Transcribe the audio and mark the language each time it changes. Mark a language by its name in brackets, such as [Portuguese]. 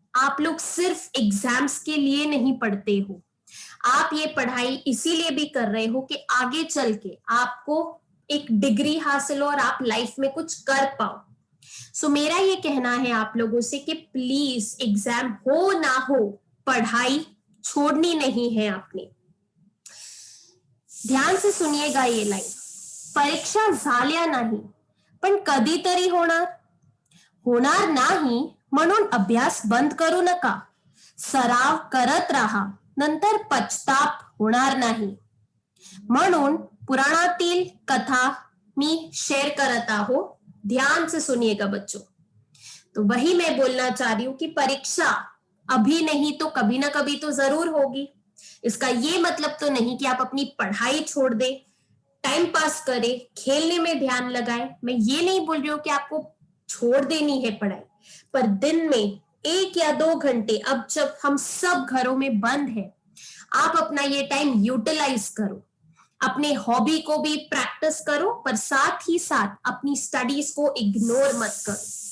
[Hindi] आप लोग सिर्फ एग्जाम्स के लिए नहीं पढ़ते हो, आप ये पढ़ाई इसीलिए भी कर रहे हो कि आगे चल के आपको एक डिग्री हासिल हो और आप लाइफ में कुछ कर पाओ। सो मेरा ये कहना है आप लोगों से कि प्लीज एग्जाम हो ना हो, पढ़ाई छोड़नी नहीं है आपने। ध्यान से सुनिएगा ये लाइन, [Marathi] परीक्षा झाल्या नाही पण कधीतरी होणार नाही म्हणून अभ्यास बंद करू नका, सराव करत राहा, नंतर पछताप होणार नाही। म्हणून पुराणातील कथा मी शेयर करत आहो, [Hindi] ध्यान से सुनिएगा बच्चों। तो वही मैं बोलना चाह रही हूं कि परीक्षा अभी नहीं तो कभी ना कभी तो जरूर होगी। इसका ये मतलब तो नहीं कि आप अपनी पढ़ाई छोड़ दें, टाइम पास करें, खेलने में ध्यान लगाएं। मैं ये नहीं बोल रही हूँ कि आपको छोड़ देनी है पढ़ाई, पर दिन में 1 या 2 घंटे, अब जब हम सब घरों में बंद है, आप अपना ये टाइम यूटिलाइज करो, अपने हॉबी को भी प्रैक्टिस करो, पर साथ ही साथ अपनी स्टडीज को इग्नोर मत करो।